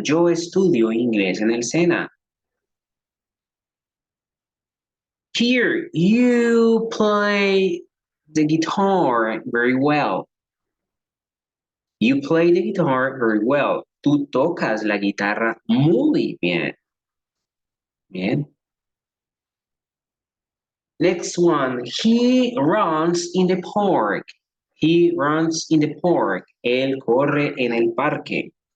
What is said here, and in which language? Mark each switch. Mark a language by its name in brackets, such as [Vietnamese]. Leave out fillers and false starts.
[Spanish] Yo estudio inglés en el Sena. [English] Here, you play the guitar very well. You play the guitar very well. [Spanish] Tú tocas la guitarra muy bien. Bien. [English] Next one. He runs in the park. He runs in the park. [Spanish] Él corre en el parque.